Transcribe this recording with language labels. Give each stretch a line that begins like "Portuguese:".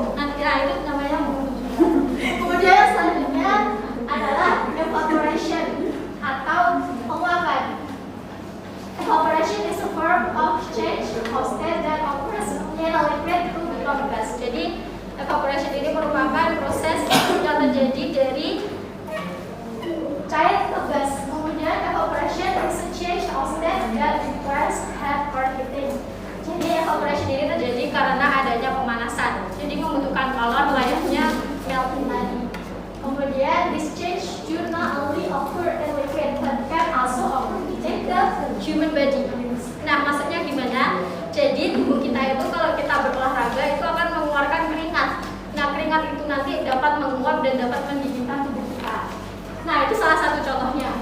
Indonesian: Nanti itu namanya embun. Kemudian selanjutnya adalah evaporation atau penguapan.
English: Evaporation is a form of change of state that occurs in a liquid to become gas.
Indonesian: operation ini merupakan proses yang terjadi dari cair ke gas. Kemudian
English: evaporation is a change of state that requires heat or heating.
Indonesian: Jadi evaporation ini terjadi karena adanya pemanasan. Jadi membutuhkan kalor layaknya melting tadi. Kemudian
English: this change do not only occur in liquid but can also occur in the human body.
Indonesian: Nah, maksudnya gimana? Jadi tubuh kita itu kalau kita berolahraga itu akan mengeluarkan keringat. Nah, keringat itu nanti dapat menguap dan dapat mendinginkan tubuh kita. Nah, itu salah satu contohnya.